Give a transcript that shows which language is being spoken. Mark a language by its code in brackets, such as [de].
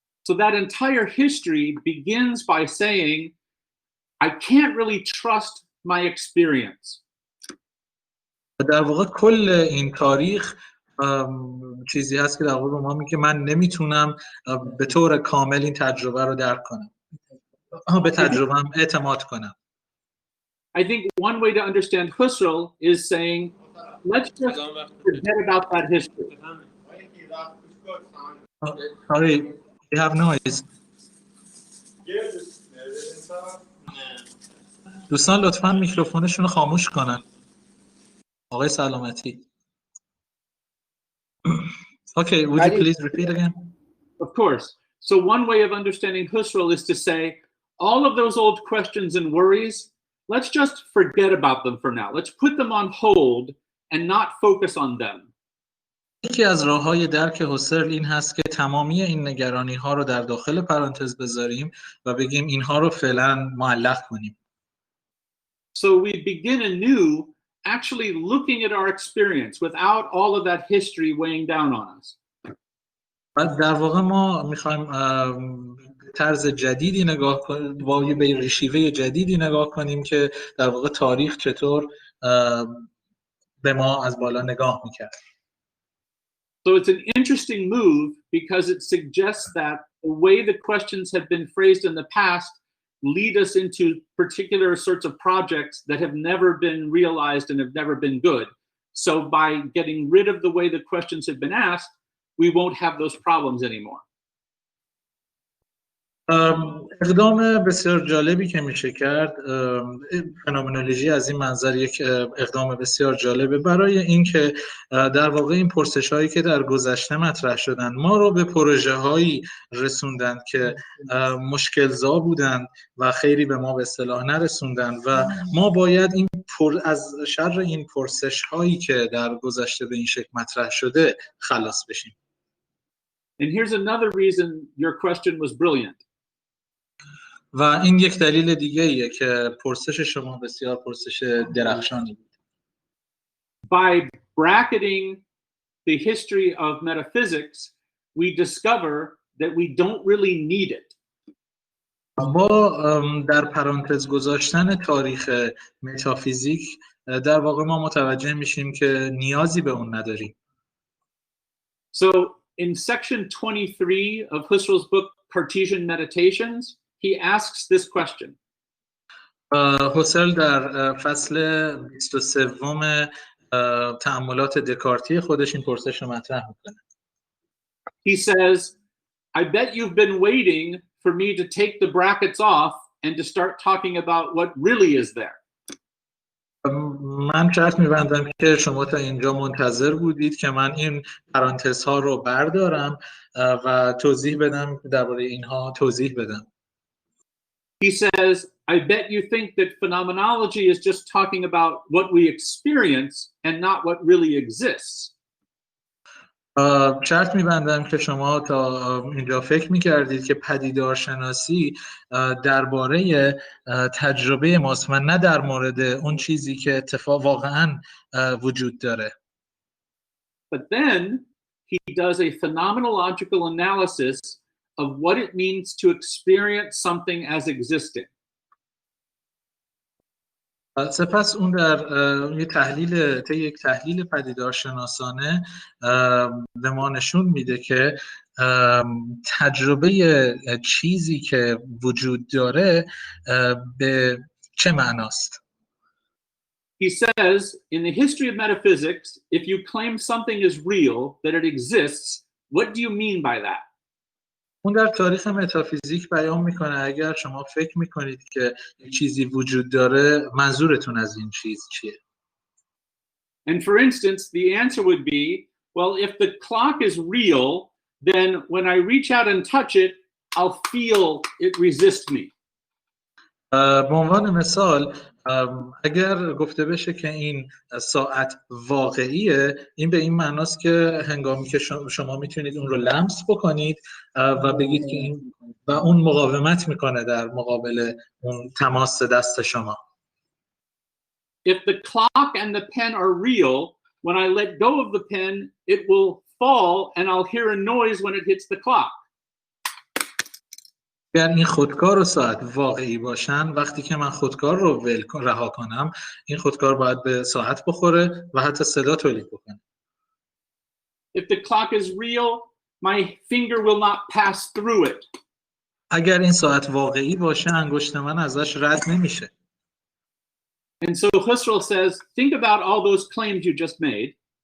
[en] So that entire history begins by saying, I can't really trust my experience. [fa] در واقع کل این تاریخ چیزی هست که در واقع ما میگه من نمیتونم به طور کامل این تجربه رو درک کنم. به تجربه‌ام اعتماد کنم. [en] I think one way to understand Husserl is saying, let's just forget about that history. Sorry, you have noise. [fa] دوستان لطفاً میکروفونشون رو خاموش کنن. آقای سلامتی. [en] Okay, would you please repeat again? Of course. So one way of understanding Husserl is to say, all of those old questions and worries, let's just forget about them for now. Let's put them on hold and not focus on them. [fa] یکی از راه‌های درک هوسرل این هست که تمامی این نگرانی‌ها رو در داخل پرانتز بذاریم و بگیم اینها رو فعلا معلق کنیم. [en] So we begin anew actually looking at our experience without all of that history weighing down on us. [fa] در واقع ما می‌خوایم طرز جدیدی نگاه کنیم، با به شیوه جدیدی نگاه کنیم که در واقع تاریخ چطور به ما از بالا نگاه می‌کرد. [en] So it's an interesting move because it suggests that the way the questions have been phrased in the past lead us into particular sorts of projects that have never been realized and have never been good. So by getting rid of the way the questions have been asked, we won't have those problems anymore. [fa] اقدام بسیار جالبی که میشه کرد، فنومنولوژی از این منظر یک اقدام بسیار جالبه برای اینکه در واقع این پرسش هایی که در گذشته مطرح شدن ما رو به پروژه هایی رسوندن که مشکل‌زا بودن و خیلی به ما به اصطلاح نرسوندن و ما باید از شر این پرسش هایی که در گذشته به این شکل مطرح شده خلاص بشیم. [en] And here's another reason your question was brilliant. [fa] و این یک دلیل دیگه ایه که پرسش شما بسیار پرسش درخشانی بود. [en] By bracketing the history of metaphysics, we discover that we don't really need it. [fa] با در پرانتز گذاشتن تاریخ متافیزیک در واقع ما متوجه میشیم که نیازی به اون نداریم. [en] So in section 23 of Husserl's book Cartesian Meditations, he asks this question. [fa] هوسرل در فصل 23 تأملات دکارتی خودش این پرسش رو مطرح میکنه. [en] He says, I bet you've been waiting for me to take the brackets off and to start talking about what really is there. [fa] من شرط می‌بندم که شما تا اینجا منتظر بودید که من این پرانتزها رو بردارم و توضیح بدم درباره اینها توضیح بدم. [en] He says, I bet you think that phenomenology is just talking about what we experience and not what really exists. [fa] شرط می‌بندم که شما تا اینجا فکر می‌کردید که پدیدارشناسی درباره تجربه ماست و نه در مورد اون چیزی که واقعاً وجود داره. [en] But then he does a phenomenological analysis of what it means to experience something as existing. [fa] سپس اون در یک تحلیل پدیدارشناسانه به ما نشون میده که تجربه چیزی که وجود داره به چه معناست. [en] He says, in the history of metaphysics, if you claim something is real, that it exists, what do you mean by that? [fa] اون در تاریخ متافیزیک بیان میکنه اگر شما فکر میکنید که یک چیزی وجود داره منظورتون از این چیز چیه؟ [en] And for instance, the answer would be, well, if the clock is real, then when I reach out and touch it, I'll feel it resist me. [fa] به عنوان مثال اگر گفته بشه که این ساعت واقعیه، این به این معناست که هنگامی که شما میتونید اون رو لمس بکنید و بگید که این و اون مقاومت میکنه در مقابل اون تماس دست شما. [en] If the clock and the pen are real, when I let go of the pen, it will fall and I'll hear a noise when it hits the clock. [fa] اگر این خودکار و ساعت واقعی باشن، وقتی که من خودکار رو رها کنم، این خودکار باید به ساعت بخوره و حتی صدا تولید بکنه. [en] If the clock is real, my finger will not pass through it. [fa] اگر این ساعت واقعی باشه، انگشت من ازش رد نمیشه. [en] And so Husserl says, think about all those claims you just made.